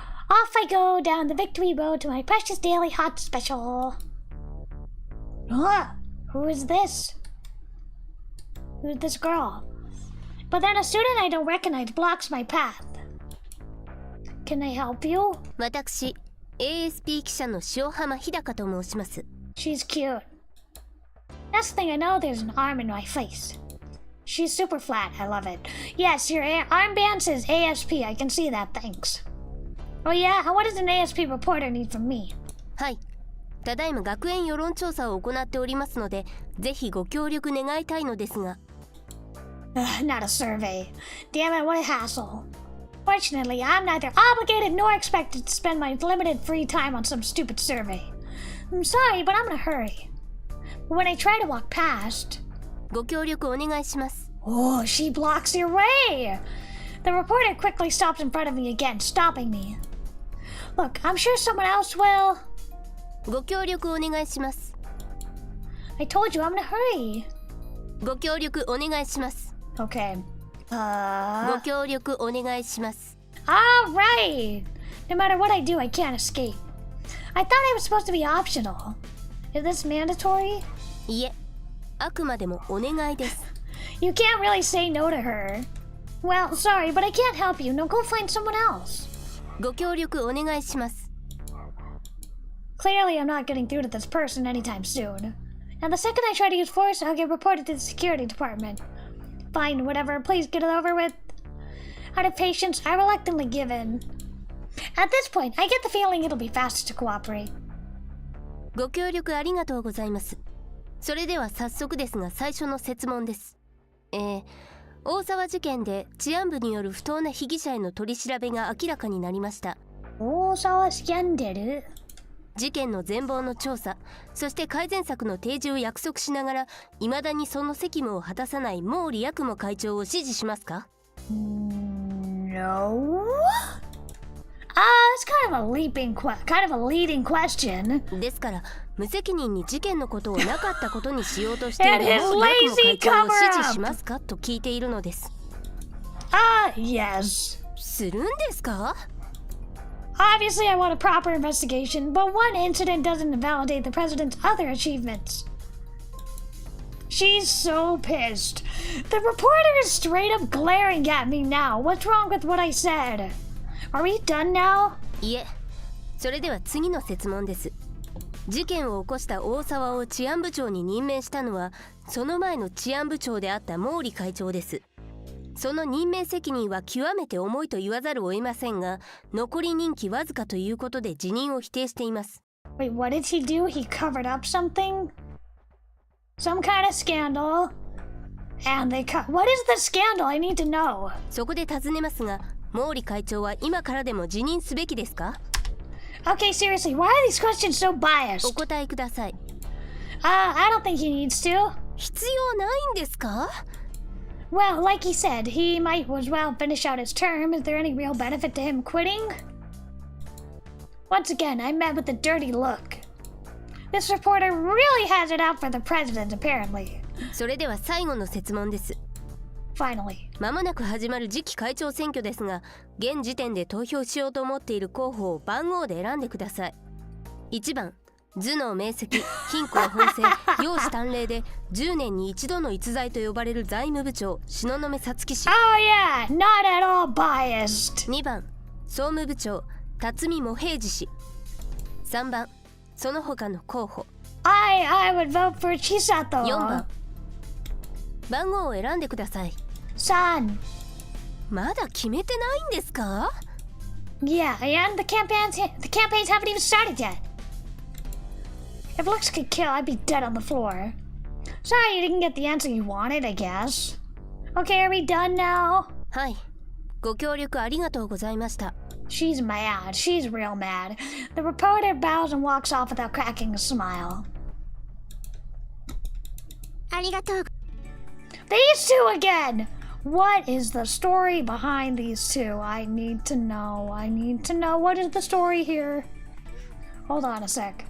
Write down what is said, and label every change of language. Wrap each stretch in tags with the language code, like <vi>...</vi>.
<en>Off I go down the Victory Road to my precious daily hot special. Who is this? Who's this girl? But then a student I don't recognize blocks my path. Can I help you?</en> <ja>私、ASP 記者の塩浜日高と申します。</ja> <en>She's cute. Next thing I know, there's an arm in my face. She's super flat, I love it. Yes, your armband says ASP, I can see that, thanks. Oh yeah, what does an ASP reporter need from me?</en> <ja>はい。ただいま学園世論調査を行っておりますので、ぜひご協力願いたいのですが。</ja> <en>Not a survey. Damn it, what a hassle. Fortunately, I'm neither obligated nor expected to spend my limited free time on some stupid survey. I'm sorry, but I'm in a hurry. But when I try to walk past...</en> <ja>ご協力お願いします。</ja> <en>Oh, she blocks your way! The reporter quickly stops in front of me again, stopping me. Look, I'm sure someone else will...</en> <ja>ご協力お願いします。</ja> <en>I told you I'm in a hurry.</en> <ja>ご協力お願いします。</ja> <en>Okay.</en> <ja>ご協力お願いします。</ja> <en>Alright! No matter what I do, I can't escape. I thought I was supposed to be optional. Is this mandatory?</en> <ja>いえ、あくまでもお願いです。</ja> <en>You can't really say no to her. Well, sorry, but I can't help you. No, go find someone else.</en> <ja>ご協力お願いします。</ja> <en>Clearly, I'm not getting through to this person anytime soon. And the second I try to use force, I'll get reported to the security department. Fine, whatever, please get it over with. Out of patience, I reluctantly give in. At this point, I get the feeling it'll be faster to cooperate.</en> <ja>ご協力ありがとうございます。それでは早速ですが最初の設問です。大沢事件で治安部による不当な被疑者への取り調べが明らかになりました。大沢スキャンダル？事件の全貌の調査、そして改善策の提示を約束しながら、未だにその責務を果たさない毛利八雲会長を支持しますか？</ja> <en>No. It's kind of a leading question.</en> <ja>ですから無責任に事件のことをなかったことにしようとしている毛利八雲会長を支持しますかと聞いているのです。</ja> <en>Yes.</en> <ja>するんですか？</ja> <en>Obviously, I want a proper investigation, but one incident doesn't invalidate the president's other achievements. She's so pissed. The reporter is straight up glaring at me now. What's wrong with what I said? Are we done now?</en> <ja>いえ、それでは次の設問です。事件を起こした大沢を治安部長に任命したのはその前の治安部長であった毛利会長です。その任命責任は極めて重いと言わざるを得ませんが、残り任期わずかということで辞任を否定しています。</ja> <en>Wait, what did he do? He covered up something? Some kind of scandal? And they cut. What is the scandal? I need to know.</en> <ja>そこで尋ねますが、毛利会長は今からでも辞任すべきですか？</ja> <en>Okay, seriously, why are these questions so biased?</en> <ja>お答えください。</ja> <en>I don't think he needs to.</en> <ja>必要ないんですか？</ja> <en>Well, like he said, he might as well finish out his term. Is there any real benefit to him quitting? Once again, I'm met with a dirty look. This reporter really has it out for the president, apparently.</en> <ja>それでは最後の設問です。</ja> <en>Finally.</en> <ja>まもなく始まる次期会長選挙ですが、現時点で投票しようと思っている候補を番号で選んでください。 1番、頭脳明晰、貧困本性、容姿端麗で10年に一度の逸材と呼ばれる財務部長東雲さつき氏。</ja> <en>Oh yeah, not at all biased.</en> <ja>2番、総務部長辰巳茂平次氏。 3番、その他の候補。</ja> <en>I would vote for Chisato.</en> <ja>4番、番号を選んでください。</ja> <en>Son.</en> <ja>まだ決めてないんですか？</ja> <en>Yeah, and the campaigns haven't even started yet. If looks could kill, I'd be dead on the floor. Sorry you didn't get the answer you wanted, I guess. Okay, are we done now?</en> <ja>はい、ご協力ありがとうございました。</ja> <en>She's mad. She's real mad. The reporter bows and walks off without cracking a smile.</en> <ja>ありがとう。</ja> <en>These two again! What is the story behind these two? I need to know. What is the story here? Hold on a sec.</en>